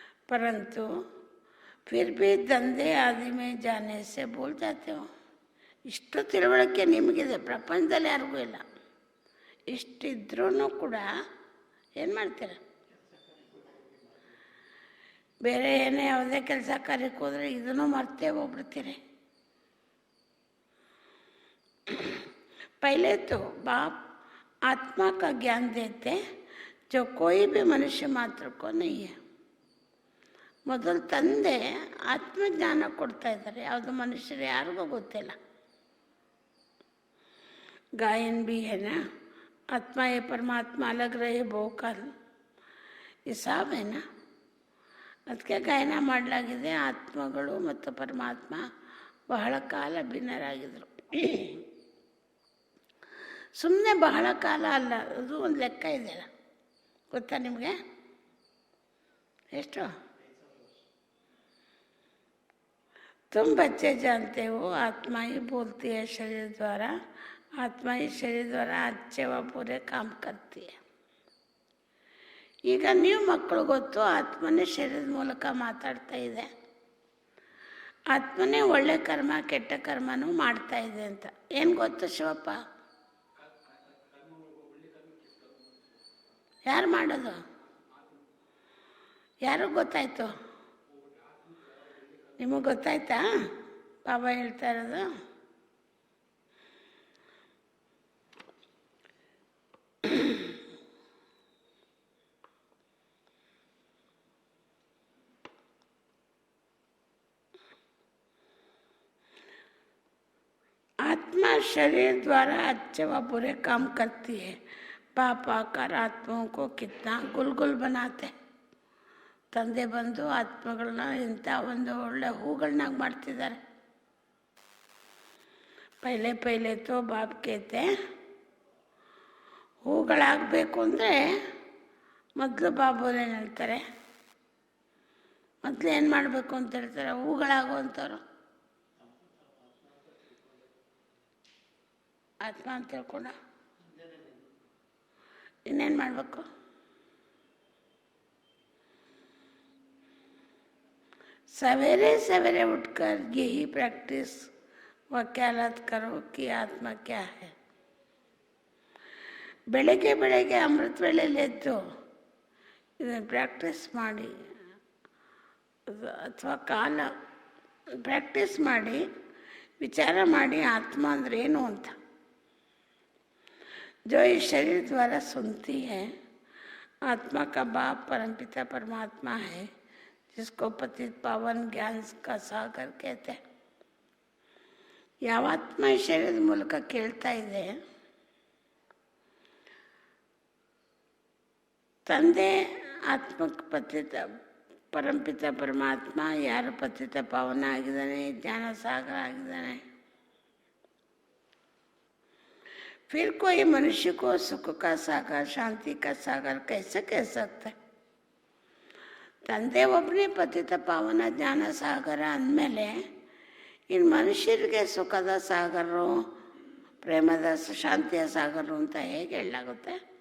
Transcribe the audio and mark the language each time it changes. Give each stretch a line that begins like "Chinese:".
Hindi: परंतु फिर भी धंधे आदि में जाने से भूल जाते हो.
Kannada: ಇಷ್ಟು ತಿಳುವಳಿಕೆ ನಿಮಗಿದೆ, ಪ್ರಪಂಚದಲ್ಲಿ ಯಾರಿಗೂ ಇಲ್ಲ. ಇಷ್ಟಿದ್ರೂ ಕೂಡ ಏನು ಮಾಡ್ತೀರ? ಬೇರೆ ಏನೇ ಯಾವುದೇ ಕೆಲಸ ಕಾರ್ಯಕ್ಕೆ ಹೋದರೆ ಇದನ್ನು ಮರ್ತೇ ಹೋಗ್ಬಿಡ್ತೀರಿ.
Hindi: पहले तो बाप आत्मा का ज्ञान देते जो कोई भी मनुष्य मात्र को नहीं है.
Kannada: ಮೊದಲು ತಂದೆ ಆತ್ಮಜ್ಞಾನ ಕೊಡ್ತಾ ಇದ್ದಾರೆ, ಯಾವುದು ಮನುಷ್ಯರು ಯಾರಿಗೂ ಗೊತ್ತಿಲ್ಲ.
Hindi: ಗಾಯನ್ भी है ना, आत्मा ये परमात्मा अलग रहे ಬಹುಕಾಲ ಹಿಸಾಬ್ है ना.
Kannada: ಅದಕ್ಕೆ ಗಾಯನ ಮಾಡಲಾಗಿದೆ, ಆತ್ಮಗಳು ಮತ್ತು ಪರಮಾತ್ಮ ಬಹಳ ಕಾಲ ಭಿನ್ನರಾಗಿದ್ದರು. ಸುಮ್ಮನೆ ಬಹಳ ಕಾಲ ಅಲ್ಲ, ಅದು ಒಂದು ಲೆಕ್ಕ ಇದೆಯಲ್ಲ, ಗೊತ್ತಾ ನಿಮಗೆ? ಎಷ್ಟು?
Hindi: तुम बच्चे जानते हो आत्मा ही बोलती है शरीर द्वारा. आत्मा ही शरीर द्वारा अच्छे व पूरे काम करती है.
Kannada: ಈಗ ನೀವು ಮಕ್ಕಳು ಗೊತ್ತು, ಆತ್ಮನೇ ಶರೀರದ ಮೂಲಕ ಮಾತಾಡ್ತಾ ಇದೆ, ಆತ್ಮನೇ ಒಳ್ಳೆ ಕರ್ಮ ಕೆಟ್ಟ ಕರ್ಮನೂ ಮಾಡ್ತಾ ಇದೆ ಅಂತ. ಏನು ಗೊತ್ತು ಶಿವಪ್ಪ? ಯಾರು ಮಾಡೋದು? ಯಾರು ಗೊತ್ತಾಯ್ತು? ನಿಮಗೆ ಗೊತ್ತಾಯ್ತಾ ಬಾಬಾ ಹೇಳ್ತಾ ಇರೋದು?
Hindi: आत्मा शरीर द्वारा अच्छे व बुरे काम करती है. पाप आकर आत्माओं को कितना गुलगुल बनाते.
Kannada: ತಂದೆ ಬಂದು ಆತ್ಮಗಳನ್ನ ಇಂಥ ಒಂದು ಒಳ್ಳೆ ಹೂಗಳನ್ನಾಗಿ ಮಾಡ್ತಿದ್ದಾರೆ.
Hindi: ಪೈಲೆ ಪೈಲೆ ತೋ ಬಾಪ್ ಕೇತೆ
Kannada: ಹೂಗಳಾಗಬೇಕು ಅಂದರೆ ಮೊದಲು ಬಾಬೋರೇನು ಹೇಳ್ತಾರೆ, ಮೊದಲು ಏನು ಮಾಡಬೇಕು ಅಂತ ಹೇಳ್ತಾರೆ? ಹೂಗಳಾಗುವಂಥವ್ರು ಆತ್ಮ ಅಂತ ತಿಳ್ಕೊಂಡ ಇನ್ನೇನು ಮಾಡಬೇಕು?
Hindi: सवेरे सवेरे उठकर यही प्रैक्टिस वकालत करो कि आत्मा क्या है.
Kannada: ಬೆಳಗ್ಗೆ ಬೆಳಗ್ಗೆ ಅಮೃತ ವೇಳೆಯಲ್ಲಿ ಎದ್ದು ಇದನ್ನು ಪ್ರಾಕ್ಟೀಸ್ ಮಾಡಿ, ಅಥವಾ ಕಾಲ ಪ್ರಾಕ್ಟೀಸ್ ಮಾಡಿ ವಿಚಾರ ಮಾಡಿ ಆತ್ಮ ಅಂದರೆ ಏನು ಅಂತ.
Hindi: जो इस शरीर द्वारा सुनती है, आत्मा का बाप परमपिता परमात्मा है, जिसको पतित पावन ज्ञान का सागर कहते हैं.
Kannada: ಯಾವ ಆತ್ಮ ಈ ಶರೀರದ ಮೂಲಕ ಕೇಳ್ತಾ ಇದೆ, ತಂದೆ ಆತ್ಮಕ್ಕೆ ಪತಿತ
Hindi: परमपिता परमात्मा यार पतित पावन
Kannada: ಆಗಿದ್ದಾನೆ, ಜ್ಞಾನ ಸಾಗರ ಆಗಿದ್ದಾನೆ.
Hindi: फिर कोई मनुष्य को सुख का सागर शांति का सागर कैसे कह सकता है?
Kannada: ತಂದೆ ಒಬ್ಬನೇ ಪತಿತ ಪಾವನ ಜ್ಞಾನ ಸಾಗರ ಅಂದಮೇಲೆ ಇನ್ನು ಮನುಷ್ಯರಿಗೆ ಸುಖದ ಸಾಗರರು, ಪ್ರೇಮದ ಶಾಂತಿಯ ಸಾಗರರು ಅಂತ ಹೇಗೆ ಹೇಳಲಾಗುತ್ತೆ?